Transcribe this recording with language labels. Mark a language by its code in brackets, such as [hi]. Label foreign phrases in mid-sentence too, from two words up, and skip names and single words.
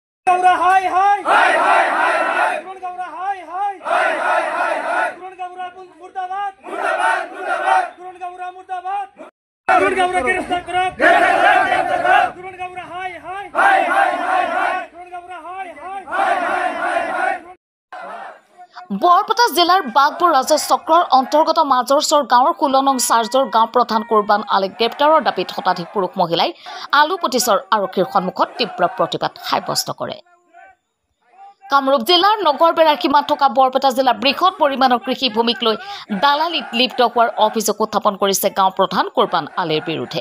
[hi] गौरा हाय हाय हाय हाय हाय हाय कुरुन गौरा हाय हाय हाय हाय हाय हाय कुरुन गौरा मुर्दाबाद मुर्दाबाद मुर्दाबाद कुरुन गौरा मुर्दाबाद कुरुन गौरा गिरफ़्तार करो कुरुन गौरा हाय हाय हाय हाय हाय हाय कुरुन गौरा हाय हाय हाय हाय हाय [as] বৰপেটা জিলাৰ বাগপুৰ ৰাজ্য চক্ৰৰ অন্তৰ্গত মাজৰচৰ গাঁৱৰ 16 নং চাৰ্জৰ গাঁও প্ৰধান কুৰবান আলীক গ্ৰেপ্তাৰৰ দাবীত শতাধিক পুৰুষ মহিলাই আলুপতিচৰ আৰক্ষীৰ সন্মুখত তীব্ৰ প্ৰতিবাদ সাব্যস্ত কৰে। কামৰূপ জিলাৰ নগৰবেৰাৰ সীমাত থকা বৰপেটা জিলাৰ বৃহৎ পৰিমাণৰ কৃষি ভূমিক লৈ দালালিত লিপ্ত হোৱাৰ অভিযোগ উত্থাপন কৰিছে গাঁও প্ৰধান কুৰবান আলীৰ বিৰুদ্ধে।